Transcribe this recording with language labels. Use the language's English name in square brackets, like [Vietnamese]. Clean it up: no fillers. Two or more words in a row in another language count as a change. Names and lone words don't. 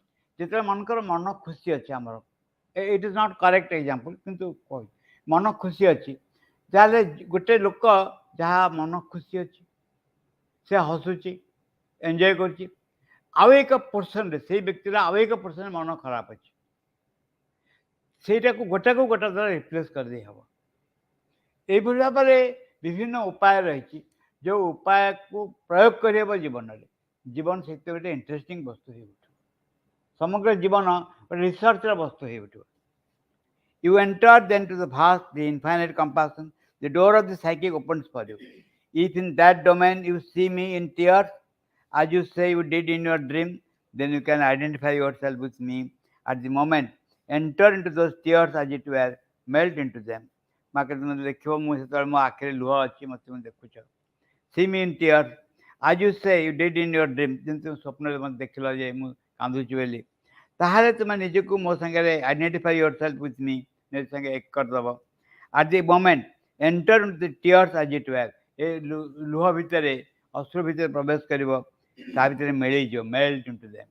[Odia] ଯେତେବେଳେ ମନେକର ମନ ଖୁସି ଅଛି, ଆମର [English] it is not correct example, [Odia] କିନ୍ତୁ କହୁଛି ମନ ଖୁସି ଅଛି, ତାହେଲେ ଗୋଟେ ଲୋକ ଯାହା ମନ ଖୁସି ଅଛି ସେ ହସୁଛି, ଏନ୍ଜୟ କରୁଛି, ଆଉ ଏକ ପୋର୍ସନରେ ସେଇ ବ୍ୟକ୍ତିର ଆଉ ଏକ ପୋର୍ସନରେ ମନ ଖରାପ ଅଛି, ସେଇଟାକୁ ଗୋଟାକୁ ଗୋଟା ଦ୍ୱାରା ରିପ୍ଲେସ୍ କରିଦେଇ ହେବ। ଏଇଭଳି ଭାବରେ ବିଭିନ୍ନ ଉପାୟ ରହିଛି, ଯେଉଁ ଉପାୟକୁ ପ୍ରୟୋଗ କରିହେବ ଜୀବନରେ, ଜୀବନ ସେଥିରେ ଗୋଟେ ଇଣ୍ଟରେଷ୍ଟିଂ ବସ୍ତୁ ହେଇ ଉଠିବ, ସମଗ୍ର ଜୀବନ ଗୋଟେ ରିସର୍ଚ୍ଚର ବସ୍ତୁ ହେଇ ଉଠିବ। [English] You enter then to the vast, the infinite compassion. The door of the psychic opens for you. If in that domain you see me in tears, as you say you did in your dream, then you can identify yourself with me at the moment. Enter into those tears as it were, melt into them. [Odia] ମାକେ ତୁମେ ଦେଖିବ ମୁଁ ସେତେବେଳେ ମୋ ଆଖିରେ ଲୁହ ଅଛି, ମୋତେ ତୁମେ ଦେଖୁଛ। [English] See me in tears, as you say you did in your dream. [Odia] ଯେମିତି ତୁମେ ସ୍ୱପ୍ନରେ ମୋତେ ଦେଖିଲ ଯେ ମୁଁ କାନ୍ଦୁଛି ବୋଲି, ତାହେଲେ ତୁମେ ନିଜକୁ ମୋ ସାଙ୍ଗରେ [English] identify yourself with me, [Odia] ନିଜ ସାଙ୍ଗେ ଏକ କରିଦେବ। [English] At the moment enter into the tears as it were. [Odia] ଏ ଲୁହ ଭିତରେ, ଅଶ୍ରୁ ଭିତରେ ପ୍ରବେଶ କରିବ, ତା ଭିତରେ ମିଳେଇଯିବ, [English] melt into them.